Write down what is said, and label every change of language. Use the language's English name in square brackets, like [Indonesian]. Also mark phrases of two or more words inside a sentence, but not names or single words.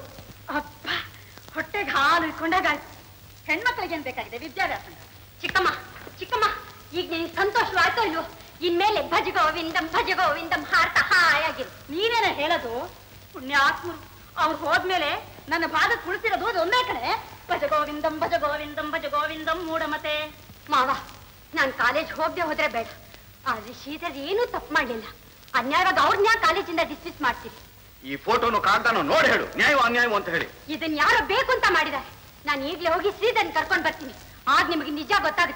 [Kannada] ಅಪ್ಪ, ಹೊಟ್ಟೆಗೆ ಹಾಲು ಇಟ್ಕೊಂಡಾಗ ಹೆಣ್ಮಕ್ಳಿಗೆ ಏನ್ ಬೇಕಾಗಿದೆ ವಿದ್ಯಾಭ್ಯಾಸ? ಚಿಕ್ಕಮ್ಮ ಚಿಕ್ಕಮ್ಮ, ಈಗ ನಿನ್ ಸಂತೋಷವಾಯ್ತೋ ಇಲ್ವೋ? ಇನ್ಮೇಲೆ [Sanskrit] ಭಜ ಗೋವಿಂದಂ [Kannada] ಹಾಡ್ತಾ ಹಾಯಾಗಿರು. ನೀನೇನ ಹೇಳೋದು? ಪುಣ್ಯಾತ್ಮರು ಅವ್ರು ಹೋದ್ಮೇಲೆ ನನ್ನ ಭಾಗಕ್ಕೆ ಉಳಿಸಿರೋದು ಅದು ಒಂದೇ ಕಡೆ. [Sanskrit] ಭಜ ಗೋವಿಂದಂ ಭಜ ಗೋವಿಂದಂ ಭಜ ಗೋವಿಂದಂ ಮೂಢಮತೆ. [Kannada] ಮಾವ, ನಾನ್ ಕಾಲೇಜ್ ಹೋಗದೆ ಹೋದ್ರೆ ಬೇಡ. ಆದ್ರೆ ಶ್ರೀಧರ್ ಏನೂ ತಪ್ಪು ಮಾಡ್ಲಿಲ್ಲ. ಅನ್ಯಾಯವಾಗ ಅವ್ರನ್ನ ಕಾಲೇಜಿಂದ ಡಿಸ್ಮಿಸ್ ಮಾಡ್ತೀವಿ. ಈ ಫೋಟೋನು ಕಾಗ್ದಾನು ನೋಡಿ ಹೇಳು, ನ್ಯಾಯವ ಅನ್ಯಾಯವ ಅಂತ ಹೇಳಿ. ಇದನ್ ಯಾರೋ ಬೇಕು ಅಂತ ಮಾಡಿದ್ದಾರೆ. ನಾನು ಈಗ್ಲೇ ಹೋಗಿ ಶ್ರೀಧರ್ನ ಕರ್ಕೊಂಡ್ ಬರ್ತೀನಿ. ಆಗ ನಿಮಗೆ ನಿಜ ಗೊತ್ತಾಗುತ್ತೆ.